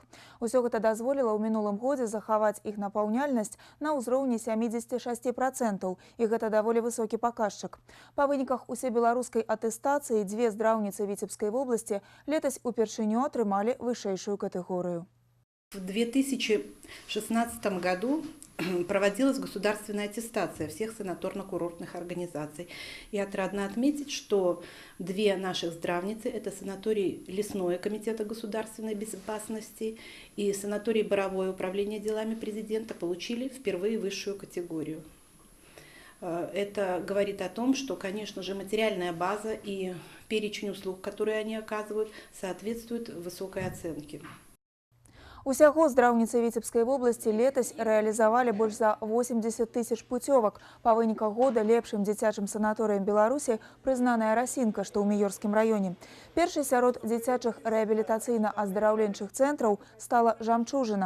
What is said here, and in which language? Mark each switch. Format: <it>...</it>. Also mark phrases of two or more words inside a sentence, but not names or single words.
<be>Усё гэта дазволіла ў мінулым годзе захаваць іх напаўняльнасць на ўзроўні 76%, і гэта даволі высокі паказчык. Па выніках усебеларускай атэстацыі дзве здраўніцы Віцебскай вобласці летась упершыню атрымалі вышэйшую катэгорыю.</be> <ru>В 2016 году проводилась государственная аттестация всех санаторно-курортных организаций. И отрадно отметить, что две наших здравницы, это санаторий Лесное комитета государственной безопасности и санаторий Боровое управление делами президента, получили впервые высшую категорию. Это говорит о том, что, конечно же, материальная база и перечень услуг, которые они оказывают, соответствуют высокой оценке.</ru> <be>Усяго здраўніцы Віцебскай вобласці летась рэалізавалі больш за 80 тысяч путёвак. Па выніках года лепшым дзіцячым санаторыем Беларусі прызнаная Расінка, што ў Міёрскім раёне. Першай сярод дзіцячых рэабілітацыйна-аздараўленчых цэнтраў стала Жамчужына.</be>